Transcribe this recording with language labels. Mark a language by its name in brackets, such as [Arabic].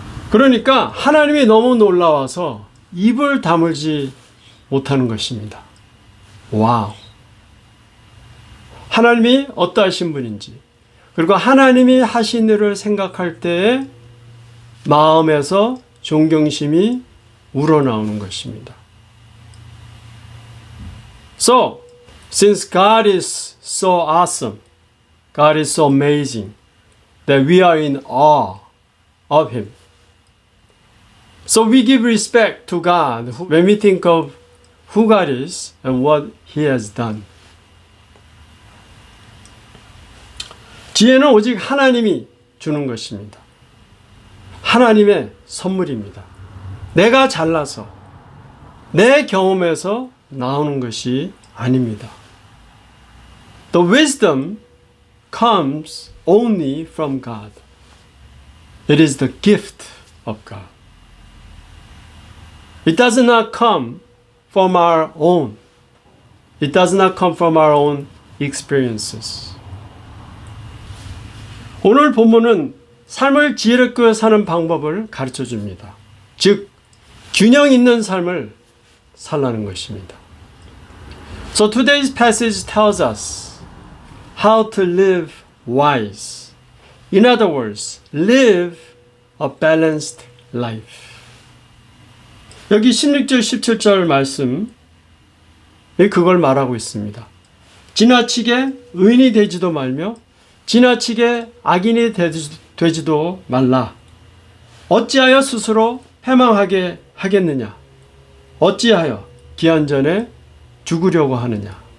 [Korean] 그러니까 하나님이 너무 놀라워서 입을 다물지 못하는 것입니다. 와우. 하나님이 어떠하신 분인지, 그리고 하나님이 하신 일을 생각할 때에 마음에서 존경심이 우러나오는 것입니다. [English] So, since God is so awesome, God is so amazing, that we are in awe of Him. So we give respect to God when we think of who God is and what He has done. [Korean] 지혜는 오직 하나님이 주는 것입니다. 하나님의 선물입니다. 내가 잘나서 내 경험에서 나오는 것이 아닙니다. [English] The wisdom comes only from God. It is the gift of God. It does not come from our own. It does not come from our own experiences. [Korean] 오늘 본문은 삶을 지혜롭게 사는 방법을 가르쳐 줍니다. 즉, 균형 있는 삶을 살라는 것입니다. [English] So today's passage tells us how to live wise. In other words, live a balanced life. [Korean] 여기 16절, 17절 말씀, 그걸 말하고 있습니다. 지나치게 의인이 되지도 말며 지나치게 악인이 되지도 말라. 어찌하여 스스로 패망하게 하겠느냐? 어찌하여 기한전에 죽으려고 하느냐?